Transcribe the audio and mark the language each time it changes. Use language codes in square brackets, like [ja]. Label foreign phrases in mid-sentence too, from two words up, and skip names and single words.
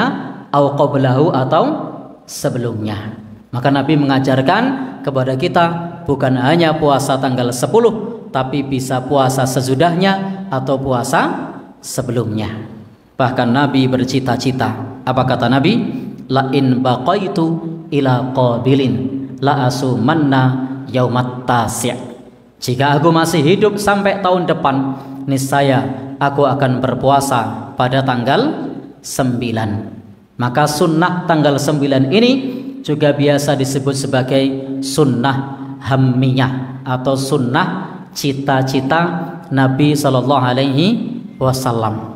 [ar] Au qablahu, [id] atau sebelumnya. Maka Nabi mengajarkan kepada kita bukan hanya puasa tanggal 10, tapi bisa puasa sesudahnya atau puasa sebelumnya. Bahkan Nabi bercita-cita. Apa kata Nabi? [ar] La in baqaitu ila qabilin la asumanna yaumat tasi'. [id] Jika aku masih hidup sampai tahun depan, niscaya aku akan berpuasa pada tanggal 9. Maka sunnah tanggal 9 ini juga biasa disebut sebagai sunnah hammiyah atau sunnah cita-cita Nabi [ar] Shallallahu Alaihi Wasallam.